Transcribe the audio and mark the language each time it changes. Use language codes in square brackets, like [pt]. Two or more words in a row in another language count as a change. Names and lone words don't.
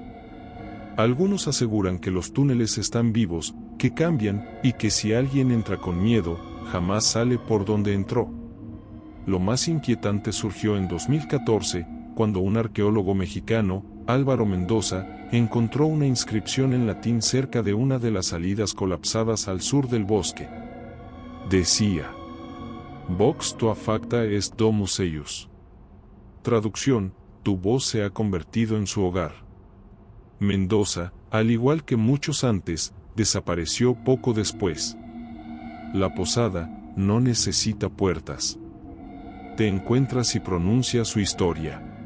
[es] Algunos aseguran que los túneles están vivos, que cambian, y que si alguien entra con miedo, jamás sale por donde entró. Lo más inquietante surgió en 2014, cuando un arqueólogo mexicano, Álvaro Mendoza, encontró una inscripción en latín cerca de una de las salidas colapsadas al sur del bosque. Decía: [la] «Vox tua facta est domus eius». [es] Traducción: «Tu voz se ha convertido en su hogar». Mendoza, al igual que muchos antes, desapareció poco después. La posada no necesita puertas. Te encuentras y pronuncias su historia.